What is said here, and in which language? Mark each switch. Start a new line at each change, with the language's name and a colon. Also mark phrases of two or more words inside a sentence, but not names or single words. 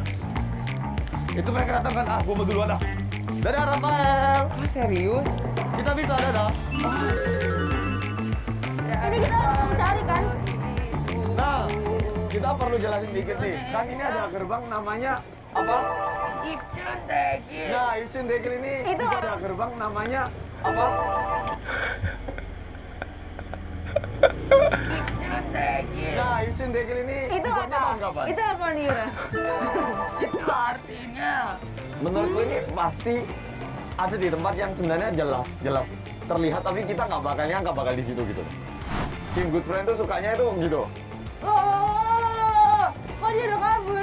Indonesian: Itu mereka datang kan, gua mau duluan ah. Dadah Rafael. Ah, serius? Kita bisa, dadah. Ini kita langsung cari kan? Nah, kita perlu jelasin dikit nih. Kan ini ada gerbang namanya apa?
Korean: 입춘 대기.
Indonesian: Nah, Yuchin Dekil ini Itu juga ada gerbang namanya apa?
Korean: 입춘 대기.
Indonesian: Nah, Yuchin Dekil ini Itu dibuatnya apa? tahun kapan? Itu apa nih Yura? Itu artinya Menurutku ini pasti ada di tempat yang sebenarnya jelas terlihat, tapi kita nggak bakal nyangka bakal di situ gitu. Tim Good Friend tuh sukanya itu gitu. Loh. Kok dia udah kabur?